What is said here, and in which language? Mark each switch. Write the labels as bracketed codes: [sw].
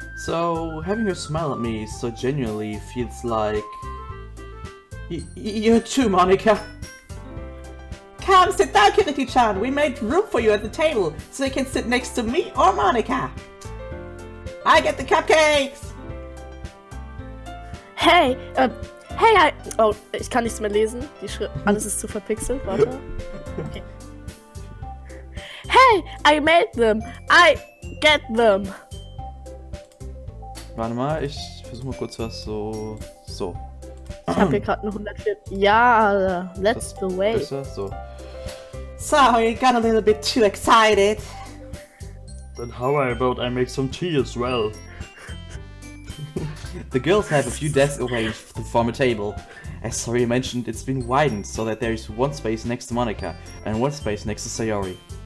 [en] So, having her smile at me so genuinely feels like... you too, Monika. Come sit down, Kirito-chan. We made room for you at the table, so you can sit next to me or Monika. I get the cupcakes! [de] Hey, oh, ich kann nichts mehr lesen. Die Schrift, alles ist zu verpixelt, warte. [en] Okay. Hey, I made them. I get them. [de] Warte mal, ich versuche mal kurz was so. Ich habe hier gerade eine 104. [en] Ja, that's the way. [de] Besser? So. [en] Sorry, got a little bit too excited. Then how about I make some tea as well? The girls have a few desks arranged to form a table. As Sayori mentioned, it's been widened so that there is one space next to Monika and one space next to Sayori.